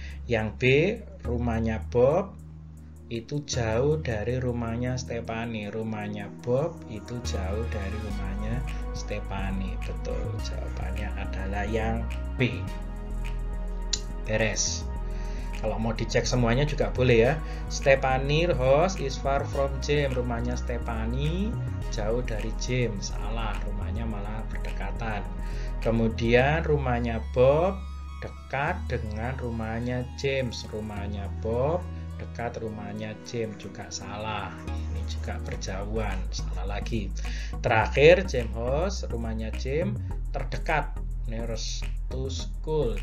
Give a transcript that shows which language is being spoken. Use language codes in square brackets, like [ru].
[id] Yang B, rumahnya Bob itu jauh dari rumahnya Stephanie. Rumahnya Bob itu jauh dari rumahnya Stephanie. Betul, jawabannya adalah yang B. Beres. Kalau mau dicek semuanya juga boleh ya. [en] Stephanie house is far from James. [id] Rumahnya Stephanie jauh dari James. Salah, rumahnya malah berdekatan. Kemudian rumahnya Bob dekat dengan rumahnya James. Rumahnya Bob dekat rumahnya James, juga salah. Ini juga berjauhan, salah lagi. Terakhir, [en] James house, [id] rumahnya James terdekat, [en] nearest to school.